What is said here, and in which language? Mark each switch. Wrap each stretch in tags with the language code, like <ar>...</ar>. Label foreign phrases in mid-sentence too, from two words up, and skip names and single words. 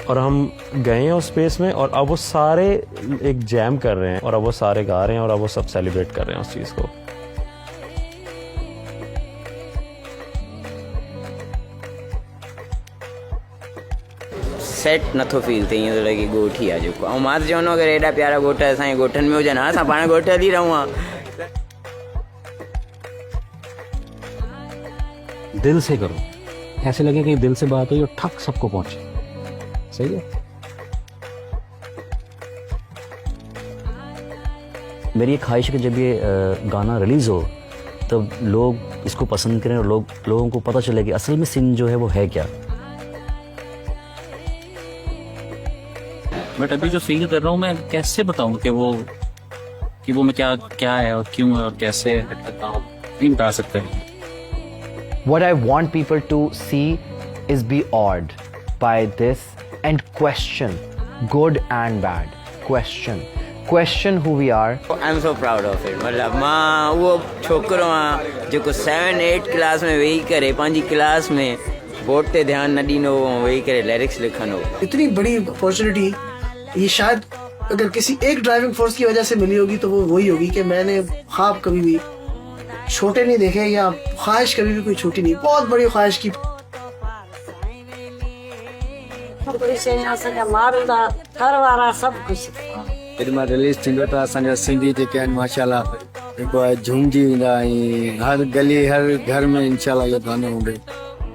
<hi>और हम गए हैं उस स्पेस में और अब वो सारे एक जैम कर रहे हैं और अब वो सारे गा रहे हैं और अब वो सब सेलिब्रेट कर रहे हैं उस चीज़ को।</hi> <sd>सेट नथो फील थे, ईअं थो लॻे ॻोठ ई आहे जेको। ऐं मां त चवंदो अगरि एॾा प्यारा ॻोठ असांजे ॻोठनि में हुजनि, हा असां पाण ॻोठ हली रहूं हा।</sd> <hi>दिल से करो, ऐसे लगे कि दिल से बात हुई और ठक सबको पहुंचे। सही है। मेरी एक ख्वाहिश है कि जब ये गाना रिलीज़ हो तब लोग इसको पसंद करें और लोगों को पता चले कि असल में सिंध जो है वो है क्या। बट अभी जो फील कर रहा हूँ मैं कैसे बताऊँ कि वो मैं क्या है और क्यों है और कैसे नहीं बता सकते।</hi> <en>What I want people to see is be awed by this and question, good and bad. Question who we are. I'm so proud of it।</en> <sd>मतलब मां उहो छोकिरो आहे जेको 7-8 क्लास में वेही करे पंहिंजी क्लास में बोर्ड ते ध्यानु न ॾींदो हो, वेही करे लिरिक्स लिखंदो।</sd> <hi>इतनी बड़ी अपॉर्चुनिटी ये शायद अगर किसी एक ड्राइविंग फोर्स की वजह से मिली होगी तो वो वही होगी कि मैंने ख्वाब कभी भी छोटे नहीं देखे या ख्वाहिश कभी भी कोई छोटी नहीं, बहुत बड़ी ख्वाहिश की। सब कुछ</hi> <sd>फिल्म रिलीज थींदो त असांजा सिंधी जेके आहिनि माशाल्लाह जेको आहे झूमजी वेंदा ऐं हर गली हर घर में इंशाल्लाह इहो गानो हूंदो।</sd>